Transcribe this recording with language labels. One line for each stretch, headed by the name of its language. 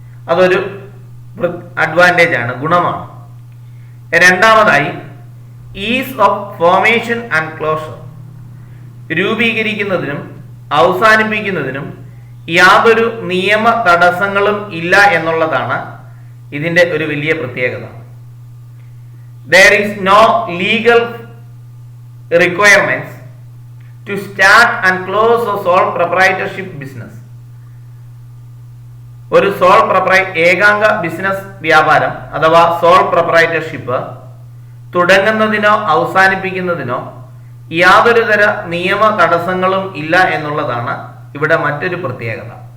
Malayalam: അതൊരു അഡ്വാൻറ്റേജ് ആണ്, ഗുണമാണ്. രണ്ടാമതായി
English: Ease of formation and closure.
Malayalam: രൂപീകരിക്കുന്നതിനും അവസാനിപ്പിക്കുന്നതിനും യാതൊരു നിയമ തടസ്സങ്ങളും ഇല്ല എന്നുള്ളതാണ് ഇതിന്റെ ഒരു വലിയ പ്രത്യേകത.
English: There is no legal requirements to start and close a sole proprietorship business.
Malayalam: ഒരു ഏകാംഗ ബിസിനസ് വ്യാപാരം അഥവാ സോൾ പ്രൊപ്രൈറ്റർഷിപ്പ് തുടങ്ങുന്നതിനോ അവസാനിപ്പിക്കുന്നതിനോ യാതൊരു തര നിയമ തടസ്സങ്ങളും ഇല്ല എന്നുള്ളതാണ് ഇവിടെ മറ്റൊരു പ്രത്യേകത.